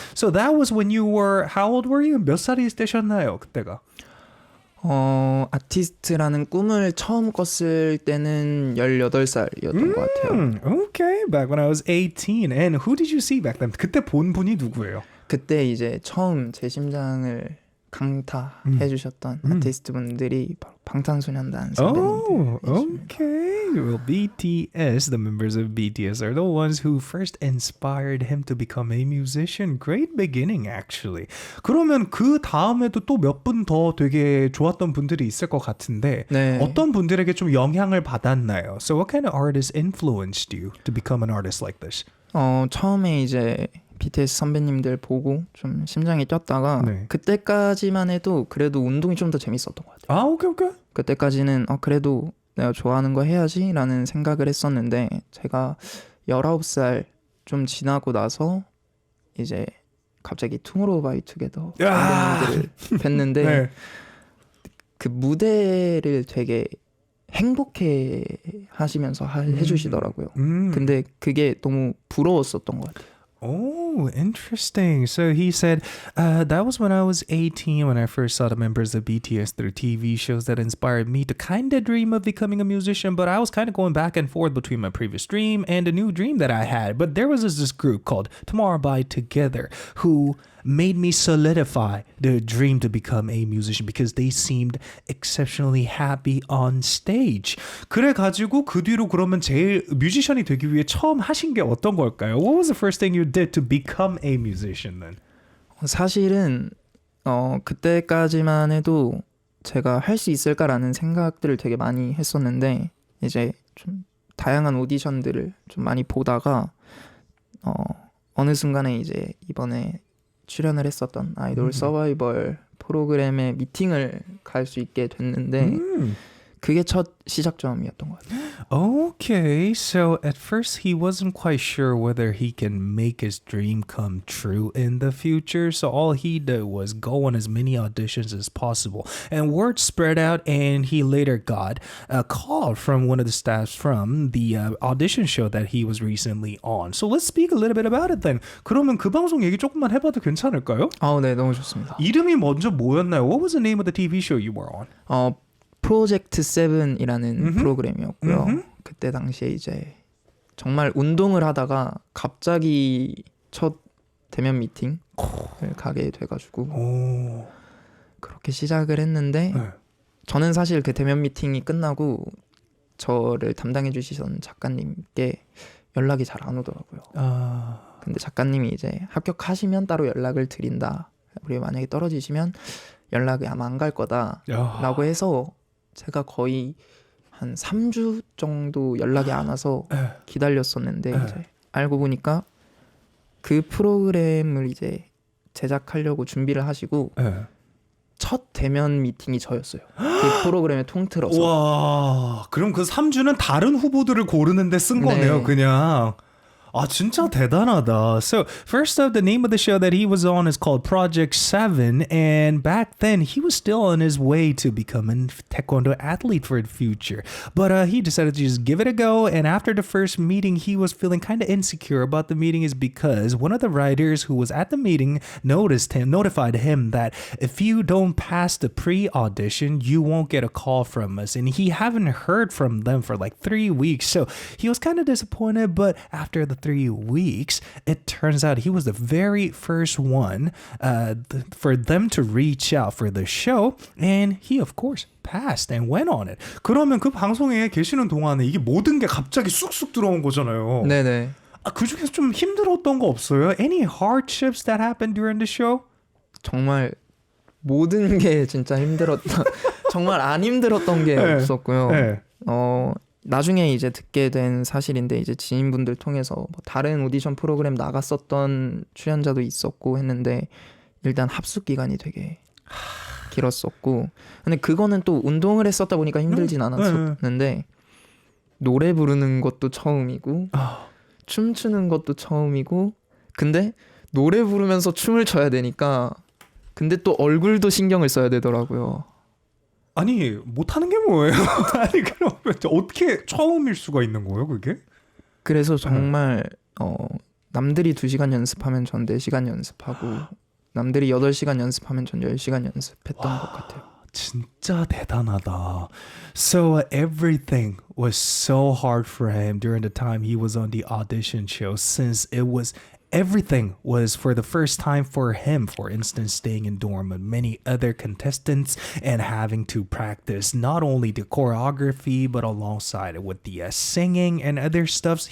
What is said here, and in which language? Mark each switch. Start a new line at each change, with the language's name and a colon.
English: So that was when you were, how old were you?
Korean: 몇 살이 되셨나요 그때가? 아티스트라는 꿈을 처음 꿨을 때는 18살이었던 것 같아요.
English: Okay, back when I was 18. And who did you see back then?
Korean: 그때 본 분이 누구예요? 그때 이제 처음 제 심장을 강타해 주셨던 아티스트 분들이 바로 방탄소년단 선배님들.
English: okay. Well, BTS, the members of BTS are the ones who first inspired him to become a musician. Great beginning, actually.
Korean: 그러면 그 다음에도 또 몇 분 더 되게 좋았던 분들이 있을 것 같은데 네. 어떤 분들에게 좀 영향을 받았나요?
English: So what kind of artists influenced you to become an artist like this?
Korean: 처음에 이제 BTS 선배님들 보고 좀 심장이 뛰었다가 네. 그때까지만 해도 그래도 운동이 좀 더 재밌었던 것 같아요. 오케이. 그때까지는 그래도 내가 좋아하는 거 해야지 라는 생각을 했었는데 제가 19살 좀 지나고 나서 이제 갑자기 투모로우바이투게더 선배님들을 뵀는데 네. 그 무대를 되게 행복해 하시면서 해주시더라고요. 근데 그게 너무 부러웠었던 것 같아요.
English: Oh, interesting. So he said, that was when I was 18 when I first saw the members of BTS through TV shows that inspired me to kind of dream of becoming a musician, but I was kind of going back and forth between my previous dream and a new dream that I had. But there was this group called Tomorrow by Together who made me solidify the dream to become a musician because they seemed exceptionally happy on stage.
Korean: 그래가지고 그 뒤로 그러면 제일 뮤지션이 되기 위해 처음 하신 게 어떤 걸까요?
English: What was the first thing you did to become a musician then?
Korean: 사실은 그때까지만 해도 제가 할 수 있을까라는 생각들을 되게 많이 했었는데 이제 좀 다양한 오디션들을 좀 많이 보다가 어느 순간에 이제 이번에 출연을 했었던 아이돌 서바이벌 프로그램에 미팅을 갈 수 있게 됐는데 그게 첫 시작점이었던 것 같아요.
English: Okay, so at first he wasn't quite sure whether he can make his dream come true in the future, so all he did was go on as many auditions as possible. And word spread out, and he later got a call from one of the staffs from the audition show that he was recently on. So let's speak a little bit about it then.
Korean: 그러면 그 방송 얘기 조금만 해봐도 괜찮을까요? 네, 너무 좋습니다. 이름이 먼저 뭐였나요?
English: What was the name of the TV show you were on?
Korean: 프로젝트 7이라는 프로그램이었고요. 그때 당시에 이제 정말 운동을 하다가 갑자기 첫 대면 미팅을 가게 돼가지고 그렇게 시작을 했는데 저는 사실 그 대면 미팅이 끝나고 저를 담당해 주시던 작가님께 연락이 잘 안 오더라고요. 근데 작가님이 이제 합격하시면 따로 연락을 드린다. 그리고 만약에 떨어지시면 연락이 아마 안 갈 거다 라고 해서 제가 거의 한 3주 정도 연락이 안 와서 기다렸었는데 이제 알고 보니까 그 프로그램을 이제 제작하려고 준비를 하시고 첫 대면 미팅이 저였어요. 그 프로그램의 통틀어서. 와, 그럼 그 3주는 다른 후보들을 고르는데 쓴 거네요, 그냥. 아, 진짜 대단하다.
English: So, first up, the name of the show that he was on is called Project 7, and back then he was still on his way to becoming a taekwondo athlete for the future. But he decided to just give it a go, and after the first meeting, he was feeling kind of insecure about the meeting is because one of the writers who was at the meeting notified him that if you don't pass the pre-audition, you won't get a call from us, and he haven't heard from them for like 3 weeks, so he was kind of disappointed, but after the 3 weeks, it turns out he was the very first one for them to reach out for the show, and he of course passed and went on it.
Korean: 그러면 그 방송에 계시는 동안에 이게 모든 게 갑자기 쑥쑥 들어온 거잖아요. 네네. 그 중에서 좀 힘들었던 거 없어요?
English: Any hardships that happened during the show?
Korean: 정말 모든 게 진짜 힘들었던 정말 안 힘들었던 게 없었고요. 나중에 이제 듣게 된 사실인데 이제 지인분들 통해서 뭐 다른 오디션 프로그램 나갔었던 출연자도 있었고 했는데 일단 합숙 기간이 되게 길었었고 근데 그거는 또 운동을 했었다 보니까 힘들진 않았었는데 노래 부르는 것도 처음이고 춤추는 것도 처음이고 근데 노래 부르면서 춤을 춰야 되니까 근데 또 얼굴도 신경을 써야 되더라고요. 아니 못하는 게 뭐예요? 아니 그러면 어떻게 처음일 수가 있는 거예요 그게? 그래서 정말 남들이 2시간 연습하면 전 4시간 연습하고 남들이 8시간 연습하면 전 10시간 연습했던 것 같아요. 진짜 대단하다.
English: So everything was so hard for him during the time he was on the audition show since everything was for the first time for him, for instance, staying in dorm with many other contestants and having to practice not only the choreography, but alongside it with the singing and other stuff.